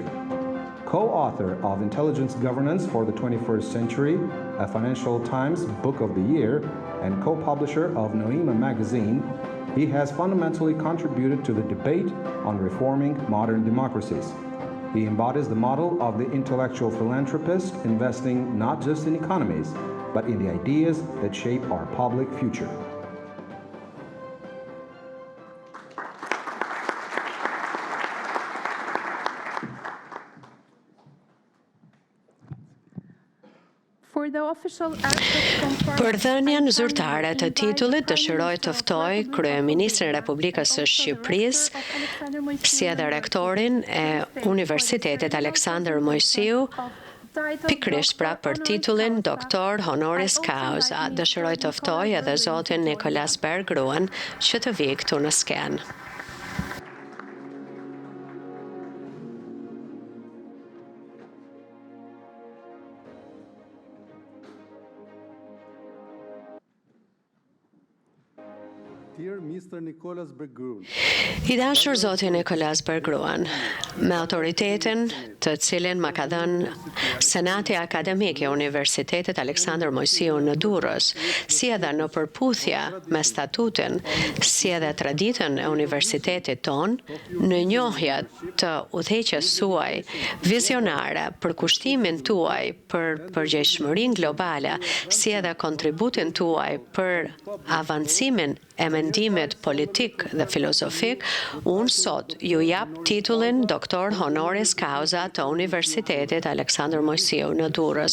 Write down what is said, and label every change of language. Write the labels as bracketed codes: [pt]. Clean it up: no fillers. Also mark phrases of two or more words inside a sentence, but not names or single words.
[en] Co-author of Intelligence Governance for the 21st Century, a Financial Times Book of the Year, and co-publisher of Noema magazine, he has fundamentally contributed to the debate on reforming modern democracies. He embodies the model of the intellectual philanthropist, investing not just in economies, but in the ideas that shape our public future. [sq] Për dhënien zyrtare të titullit dëshiroj të ftoj Kryeministrin e Republikës së Shqipërisë, si edhe rektorin e Universitetit Aleksandër Mojsiu, pikërisht pra për titullin doktor [la] honoris causa. [sq] Dëshiroj të ftoj edhe zotin Nikolas Berggruen që të vijë këtu në skenë. [en] Dear Mr. Nicholas Berggruen. [sq] I dashur zoti Nikolas Berggruen, me autoritetin të cilin më ka dhënë Senati Akademik i Universitetit Aleksandër Mojsiu në Durrës, si edhe në përputhje me statutin, si edhe traditën e universitetit ton, në njohje të udhëheqjes suaj vizionare për kushtimin tuaj për përgjegjësinë globale, si edhe kontributin tuaj për avancimin e mendimit politik dhe filozofik, unë sot ju jap titullin doktor [la] honoris causa [sq] të Universitetit Aleksandër Mojsiu në Durrës.